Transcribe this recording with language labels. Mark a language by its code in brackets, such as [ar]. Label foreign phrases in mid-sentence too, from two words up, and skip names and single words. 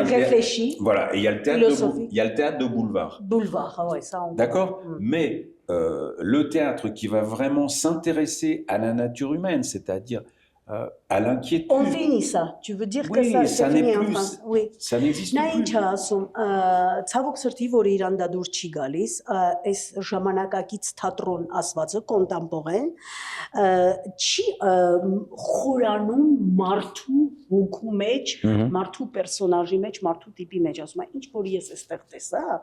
[fr] réfléchi. Voilà, et il y a le théâtre de boulevard. Boulevard, ah ouais, ça on d'accord. Mais le théâtre qui va vraiment s'intéresser à la nature humaine, c'est-à-dire à l'inquiétude. On finit ça. Tu veux dire oui, que ça n'est plus. Oui. Ça n'existe plus. [hy] Նա ինչ ասում, ցավոք սրտի որ Իրան դա դուրս չի գալիս, այս ժամանակակից թատրոն ասվածը կոնտեմպորեն չի խորանում մարդու հոգու մեջ, մարդու պերսոնաժի մեջ, մարդու տիպի մեջ, ասում եմ, ինչ որ ես այստեղ տեսա,